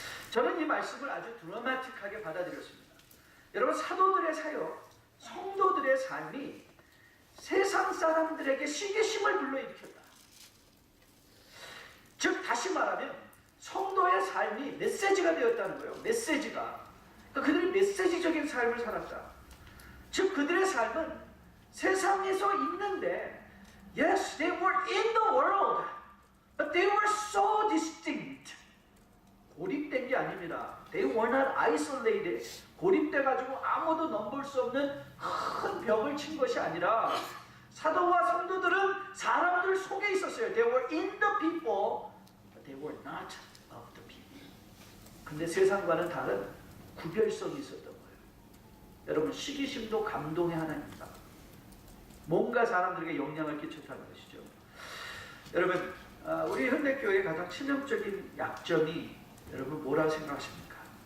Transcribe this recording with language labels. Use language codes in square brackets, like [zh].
[ko] 저는 이 말씀을 아주 드라마틱하게 받아들였습니다. 여러분, 사도들의 사역, 성도들의 삶이 세상 사람들에게 시기심을 불러일으켰다. 즉 다시 말하면 성도의 삶이 메시지가 되었다는 거예요. 메시지가. 그러니까 그들이 메시지적인 삶을 살았다. 즉 그들의 삶은 세상에서 있는데 [en] Yes, they were in the world, but they were so distinct. [ko] 고립된 게 아닙니다. [en] They were not isolated. [ko] 고립돼가지고 아무도 넘볼 수 없는 큰 벽을 친 것이 아니라 사도와 성도들은 사람들 속에 있었어요. [en] They were in the people, but they were not of the people. [ko] 근데 세상과는 다른 구별성이 있었던 거예요. 여러분, 시기심도 감동의 하나입니다. 뭔가 사람들에게 영향을 끼쳤다는 것이죠. 여러분, 우리 현대교회의 가장 치명적인 약점이 여러분 뭐라 생각하십니까?